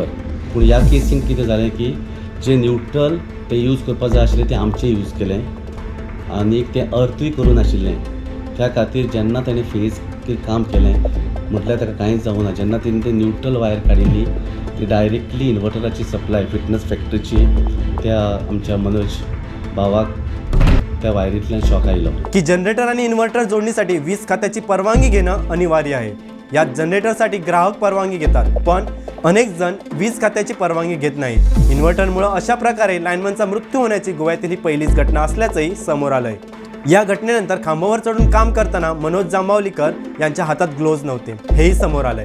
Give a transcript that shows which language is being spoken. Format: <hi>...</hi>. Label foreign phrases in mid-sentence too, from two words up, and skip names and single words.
<kok>पूण ह्या केसीन कितें जालें की जे न्यूट्रल ते यूज करपाक जाय आशिल्लें तें आमचें यूज केलें आनी तें अर्थूय करूं नाशिल्लें। त्या खातीर जेन्ना ताणें फेज काम केलें म्हटल्यार ताका कांयच जावं ना। जेन्ना तेणें ते न्यूट्रल वायर काडिल्ली ती डायरेक्टली इन्वर्टराची सप्लाय फिटनेस फॅक्टरीची त्या आमच्या मनोज भावाक त्या वायरींतल्यान शॉक आयलो।</kok> <mr>की जनरेटर आणि इन्व्हर्टर जोडणीसाठी वीज खात्याची परवानगी घेणं अनिवार्य आहे। यात जनरेटरसाठी ग्राहक परवानगी घेतात, पण अनेक जण वीज खात्याची परवानगी घेत नाहीत। इन्व्हर्टरमुळे अशा प्रकारे लाईनमनचा मृत्यू होण्याची गोव्यातील ही पहिलीच घटना असल्याचंही समोर आलंय। या घटनेनंतर खांबावर चढून काम करताना मनोज जांभवलीकर यांच्या हातात ग्लोव्ज नव्हते हेही समोर आलंय।</mr>